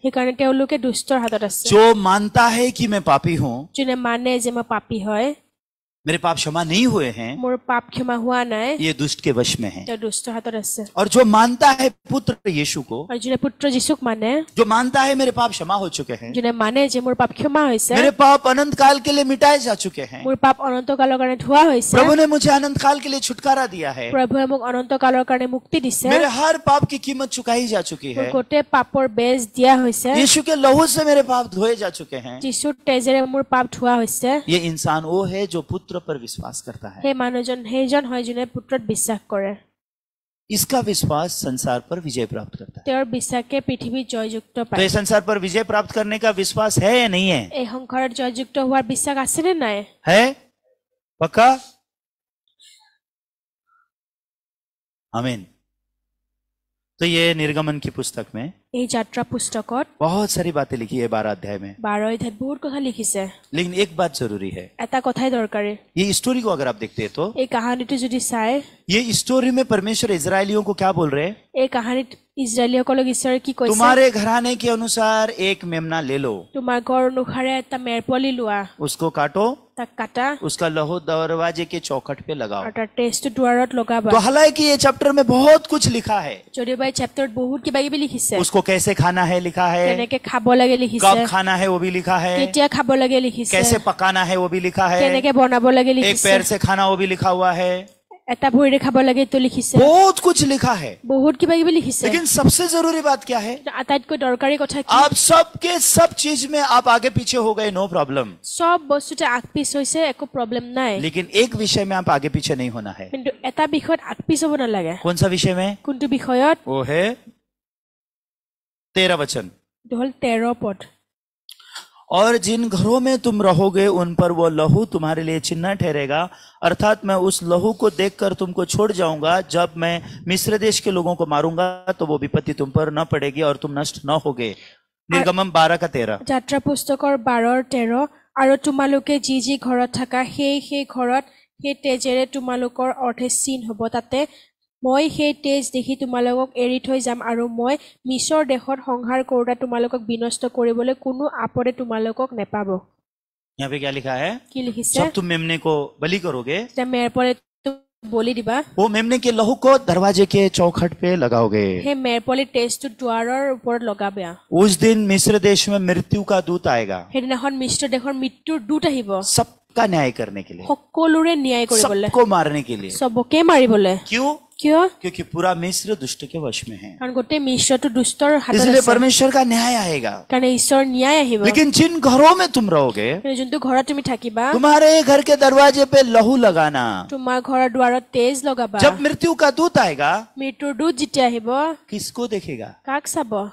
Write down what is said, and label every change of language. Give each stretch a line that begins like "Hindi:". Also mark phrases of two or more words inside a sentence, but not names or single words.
Assamese: সেইকাৰণে তেওঁলোকে দুষ্টৰ হাতত আছে।
Hindi: जो मानता है कि मैं पापी हूँ,
Assamese: যোনে মানে যে মই পাপী হয়,
Hindi: मेरे पाप क्षमा नहीं हुए हैं,
Assamese: মোৰ পাপ ক্ষমা হোৱা নাই,
Hindi: ये दुष्ट के वश में है।
Assamese: তেওঁ দুষ্টৰ হাতত আছে।
Hindi: और जो मानता है पुत्र यीशु को,
Assamese: আৰু যোনে পুত্ৰ যীশুক মানে,
Hindi: जो मानता है मेरे पाप क्षमा हो चुके हैं,
Assamese: যোনে মানে যে মোৰ পাপ ক্ষমা হৈছে,
Hindi: मेरे पाप अनंत काल के लिए मिटाए जा चुके हैं,
Assamese: মোৰ পাপ অনন্ত কালৰ কাৰণে ধোৱা হৈছে,
Hindi: प्रभु ने मुझे अनंत काल के लिए छुटकारा दिया है,
Assamese: প্ৰভুৱে মোক অনন্ত কালৰ কাৰণে মুক্তি দিছে,
Hindi: मेरे हर पाप की कीमत चुकाई जा चुकी
Assamese: মোৰ
Hindi: है,
Assamese: গোটেই পাপৰ বেজ দিয়া হৈছে,
Hindi: यीशु के लहू से मेरे पाप धोए जा चुके हैं।
Assamese: যীশুৰ তেজেৰে মোৰ পাপ ধোৱা হৈছে।
Hindi: ये इंसान वो है जो पुत्र पर विश्वास करता है।
Assamese: সেই মানুহজন সেইজন হয় যোনে পুত্ৰত বিশ্বাস কৰে।
Hindi: इसका विश्वास संसार पर विजय प्राप्त करता है।
Assamese: তেওঁৰ বিশ্বাসে পৃথিৱীত জয়যুক্ত
Hindi: तो
Assamese: পায়।
Hindi: ये संसार पर विजय प्राप्त करने का विश्वास है या नहीं है?
Assamese: এই সংসাৰত জয়যুক্ত হোৱাৰ বিশ্বাস আছে নে নাই?
Hindi: है? पक्का? आमीन। तो ये निर्गमन की पुस्तक में
Assamese: এই যাত্ৰা পুস্তকত
Hindi: बहुत सारी बातें लिखी है 12 अध्याय में,
Assamese: 12 অধ্যায়ত বহুত কথা লিখিছে।
Hindi: लेकिन एक बात जरूरी है,
Assamese: এটা কথাই দৰকাৰী।
Hindi: ये स्टोरी को अगर आप देखते हैं तो
Assamese: এই কাহিনীটো যদি চাই,
Hindi: ये स्टोरी में परमेश्वर इजरायलियों को क्या बोल रहे हैं?
Assamese: এই কাহিনীত ইজৰাইলীসকলক ঈশ্বৰে কি কৈছে?
Hindi: तुम्हारे घराने के अनुसार एक मेमना ले लो,
Assamese: তোমাৰ ঘৰ অনুসাৰে এটা মেৰ পোৱালি লোৱা,
Hindi: उसको काटो,
Assamese: তাক কাটা,
Hindi: उसका लहू दरवाजे के चौखट पे लगाओ।
Assamese: আৰু তাৰ তেজটো দুৱাৰত লগাবা।
Hindi: तो हालांकि ये चैप्टर में बहुत कुछ लिखा है,
Assamese: যদিও এই চেপ্টাৰত বহুত কিবা কিবি লিখিছে,
Hindi: उसको कैसे खाना है लिखा है,
Assamese: কেনেকে খাব লাগে লিখিছে,
Hindi: कब खाना है वो भी लिखा है,
Assamese: কেতিয়া খাব লাগে লিখিছে,
Hindi: कैसे पकाना है वो भी लिखा है,
Assamese: কেনেকে বনাব লাগে
Hindi: एक
Assamese: লিখিছে,
Hindi: पैर से खाना वो भी लिखा हुआ है,
Assamese: এটা ভৰিৰে খাব লাগে এইটো লিখিছে,
Hindi: बहुत कुछ लिखा है।
Assamese: বহুত কিবা কিবি লিখিছে।
Hindi: लेकिन सबसे जरूरी बात क्या है?
Assamese: আটাইতকৈ দৰকাৰী কথা কি?
Hindi: आप सबके सब चीज में आप आगे पीछे हो गए,
English: no problem,
Assamese: সব বস্তুতে আগ পিছ হৈছে, একো প্ৰব্লেম নাই।
Hindi: लेकिन एक विषय में आप आगे पीछे नहीं होना है।
Assamese: কিন্তু এটা বিষয়ত আগ পিছ হ'ব নালাগে।
Hindi: कौन सा विषय में?
Assamese: কোনটো বিষয়ত?
Hindi: वो है 13 वचन।
Assamese: এইটো হ'ল 13 পদ।
Hindi: और जिन घरों में तुम रहोगे उन पर वो लहू तुम्हारे लिए चिन्ह ठहरेगा, अर्थात मैं उस लहू को देखकर तुमको छोड़ जाऊंगा। जब मैं मिस्र देश के लोगों को मारूंगा तो वो विपत्ति तुम पर न पड़ेगी और तुम नष्ट न होगे। निर्गमन 12:13।
Assamese: যাত্ৰা পুস্তকৰ 12:13। আৰু তোমালোকে যি যি ঘৰত থাকা সেই ঘৰত সেই তেজেৰে তোমালোকৰ অৰ্থে চিন হ'ব, তাতে মই সেই তেজ দেখি তোমালোকক এৰি থৈ যাম, আৰু মই মিছৰ দেশত সংহাৰ কৰোঁতা তোমালোকক বিনষ্ট কৰিবলৈ কোনো আপদে তোমালোকক নেপাব।
Hindi: यहाँ पे क्या लिखा है?
Assamese: কি লিখিছে?
Hindi: जब तुम मेमने को बलि करोगे
Assamese: যেতিয়া মেৰ পৰে বলি দিবা
Hindi: वो मेमने के लहू को दरवाजे के चौखट पे लगाओगे।
Assamese: সেই মেৰপলি তেজটো দুৱাৰৰ ওপৰত লগাবা
Hindi: उस दिन मिस्र देश में मृत्यु का दूत आएगा,
Assamese: সেইদিনাখন মিশ্ৰ দেশৰ মৃত্যুৰ দূত আহিব
Hindi: सबका न्याय करने के लिए,
Assamese: সকলোৰে ন্যায় কৰিবলৈ
Hindi: सबको मारने के लिए।
Assamese: চবকে মাৰিবলৈ
Hindi: क्यों?
Assamese: কিয়
Hindi: क्योंकि पूरा मिस्र दुष्ट के वश में है,
Assamese: কাৰণ গোটেই মিশ্ৰটো দুষ্টৰ হাতত
Hindi: इसलिए
Assamese: আছে
Hindi: परमेश्वर का न्याय आएगा।
Assamese: কাৰণ ঈশ্বৰ ন্যায় আহিব
Hindi: लेकिन जिन घरों में तुम रहोगे,
Assamese: কিন্তু যোনটো ঘৰত তুমি থাকিবা
Hindi: तुम्हारे घर के दरवाजे पे लहू लगाना,
Assamese: তোমাৰ ঘৰৰ দুৱাৰত তেজ লগাবা
Hindi: जब मृत्यु का दूत आएगा,
Assamese: মৃত্যুৰ দূত যেতিয়া আহিব
Hindi: किसको देखेगा?
Assamese: কাক চাব